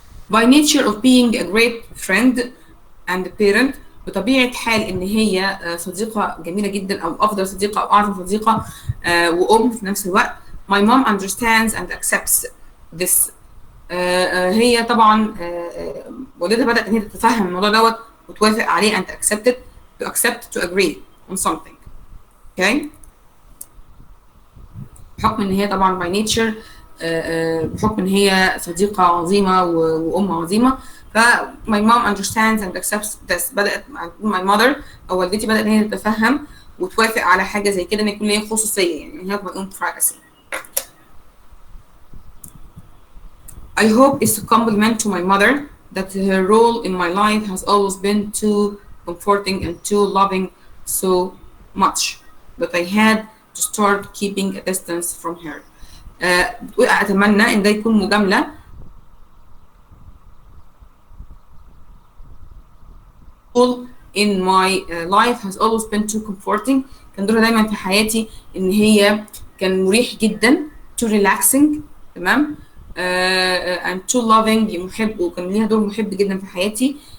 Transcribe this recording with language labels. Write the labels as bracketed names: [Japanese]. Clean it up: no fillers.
[English] by nature of being a great friend and parent، [Arabic] بطبيعة حال إن هي صديقة جميلة جدا أو أفضل صديقة أو أعظم صديقة وأم في نفس الوقت. [English] my mom understands and accepts this، [Arabic] هي طبعا والدتها بدأت إن هي تتفهم الموضوع دوت وتوافق عليه [English] and accept it، to accept to agree on something. [Arabic] okay بحكم إن هي طبعا [English] by nature [Arabic] بحكم إن هي صديقة عظيمة وأم عظيمة، ف [English] my mom understands and accepts this. [Arabic] بدأت my mother أو والدتي بدأت إن هي تتفهم وتوافق على حاجة زي كده، إن يكون ليها خصوصية، يعني إن هي [English] my own privacy. I hope it's a compliment to my mother that her role in my life has always been too comforting and too loving so much, but I had to start keeping a distance from her. [Arabic] أتمنى إن ده يكون مجاملة [English] in my life has always been too comforting، [Arabic] كان دورها دايما في حياتي إن هي كان مريح جدا، [English] too relaxing [Arabic] تمام، [English] and too loving [Arabic] محب، وكان ليها دور محب جدا في حياتي